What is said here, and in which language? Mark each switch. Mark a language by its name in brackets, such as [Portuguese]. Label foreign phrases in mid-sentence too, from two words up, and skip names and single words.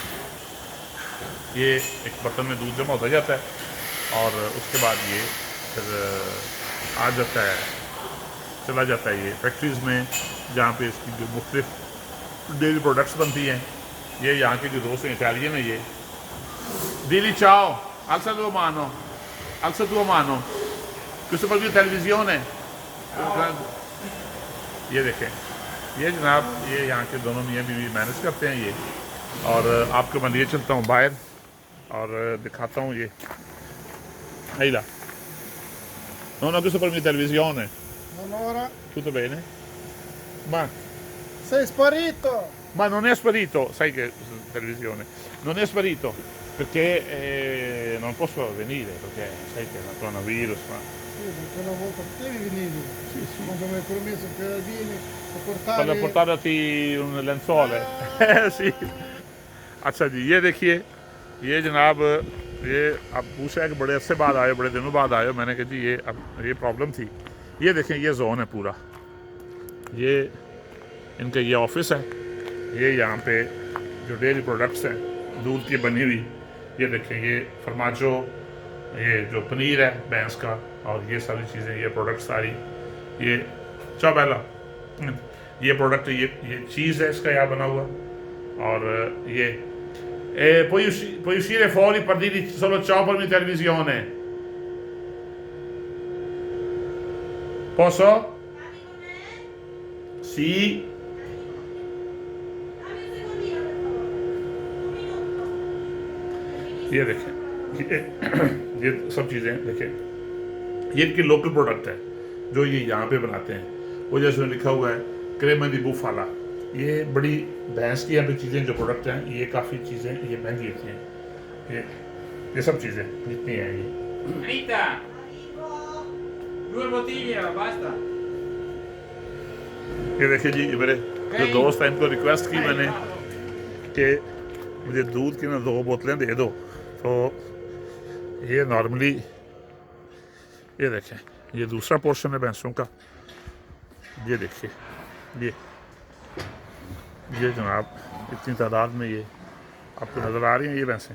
[Hindi] ये एक बर्तन में दूध जमा होता जाता है और उसके बाद ये फिर आ जाता है, चला जाता है ये फैक्ट्रीज़ में, जहाँ पे इसकी जो मुख्तलिफ डेयरी प्रोडक्ट्स बनती हैं। ये यहाँ के जो दोस्त हैं इटालियन है, ये [Italian] Dili ciao, alza tua mano, alza tua mano, questo per televisione। [Hindi] ये देखें, ये जनाब ये यहाँ के दोनों मियाँ बीवी मैनेज करते हैं ये। और आपको मैं लिए चलता हूँ बाहर और दिखाता हूँ ये Eila. [Italian] No, no, questo per mia televisione. Allora, Tutto bene? Ma, sei sparito! ma non è sparito, sai che televisione, non è sparito perché non posso venire perché sai che è il coronavirus, ma Sì, perché una volta devi venire. sì, sì. Quando mi hai promesso che vieni a portare... Vado a portarti un lenzuole। sì। [Hindi] अच्छा जी, ये देखिए, ये जनाब ये अब पूछा है कि बड़े अरसे बाद आए, बड़े दिनों बाद आए। मैंने कहा जी ये अब ये प्रॉब्लम थी। ये देखें, ये जोन है पूरा, ये इनका ये ऑफिस है। ये यहाँ पे जो डेयरी प्रोडक्ट्स हैं दूध की बनी हुई, ये देखें, ये फरमाचो, ये जो पनीर है भैंस का, और ये सारी चीज़ें, ये प्रोडक्ट सारी, ये चाबेला, ये प्रोडक्ट, ये चीज़ है इसका यहाँ बना हुआ। और ये [Italian] puoi uscire fuori per dirgli solo ciao per mia televisione? Posso? Sì। [Hindi] ये देखें, ये सब चीज़ें देखें, ये इनकी लोकल प्रोडक्ट है जो ये यहाँ पे बनाते हैं। वो जैसे लिखा हुआ है क्रेमा दी बुफाला, ये बड़ी भैंस की यहाँ पे चीज़ें जो प्रोडक्ट हैं, ये काफ़ी चीज़ें ये महंगी होती हैं। ये सब चीज़ें जितनी हैं ये [Italian] Rita, 2 bottiglie, basta. [Hindi] ये देखिए जी, मेरे जो दोस्त हैं इनको रिक्वेस्ट की मैंने कि मुझे दूध की ना 2 बोतलें दे दो। तो ये नॉर्मली ये देखें, ये दूसरा पोर्शन है भैंसों का। ये देखिए, ये जनाब इतनी तादाद में ये आपको नज़र आ रही हैं ये भैंसें।